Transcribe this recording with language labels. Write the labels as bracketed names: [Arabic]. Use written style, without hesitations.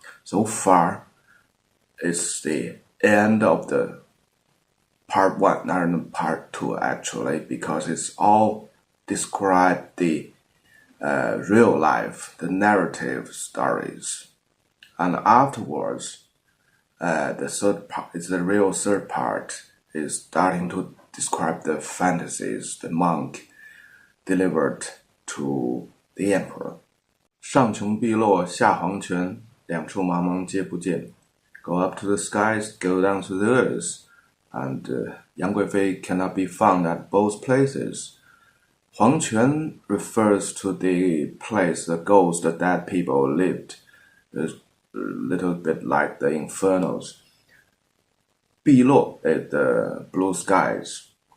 [English] So far, it's the end of the part 1 and part 2 actually, because it's all describe the real life, the narrative stories. And afterwards, the third part is the real third part is starting to describe the fantasies the monk delivered to the emperor. [Chinese] 上穷碧落下黄泉，两处茫茫皆不见。 [English] Go up to the skies, go down to the earth, and Yang Guifei cannot be found at both places. 黄泉 refers to the place the ghosts, the dead people lived. It's a little bit like the infernals. 碧落 is the blue skies.